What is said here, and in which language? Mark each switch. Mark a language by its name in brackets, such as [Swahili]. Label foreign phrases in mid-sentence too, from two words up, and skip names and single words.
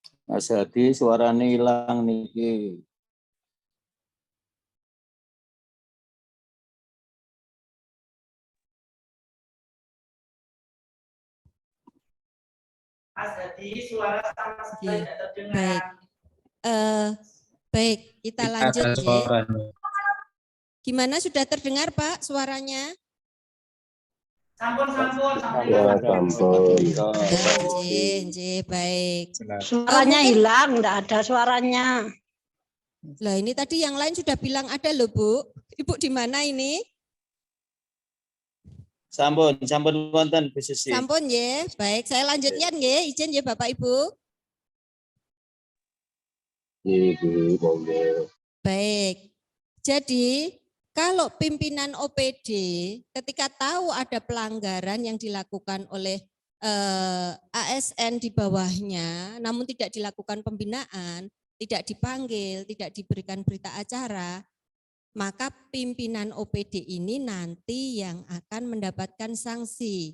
[Javanese] Mas Hadi suarane hilang niki. [Indonesian] Mas Hadi suara sama sekali tidak terdengar. Baik. Baik, kita lanjut ya. Gimana, sudah terdengar Pak suaranya? [Javanese] Sampun. Ya, sampun. [Indonesian] Baik. Suaranya hilang, enggak ada suaranya. Lah ini tadi yang lain sudah bilang ada loh Bu. Ibu di mana ini? [Javanese] Sampun wonten Bu Susi. [Indonesian] Sampun ya. Baik, saya lanjutkan ya. Izin ya Bapak Ibu. Ibu, monggo. Baik. Jadi kalau pimpinan OPD ketika tahu ada pelanggaran yang dilakukan oleh ASN di bawahnya, namun tidak dilakukan pembinaan, tidak dipanggil, tidak diberikan berita acara, maka pimpinan OPD ini nanti yang akan mendapatkan sanksi.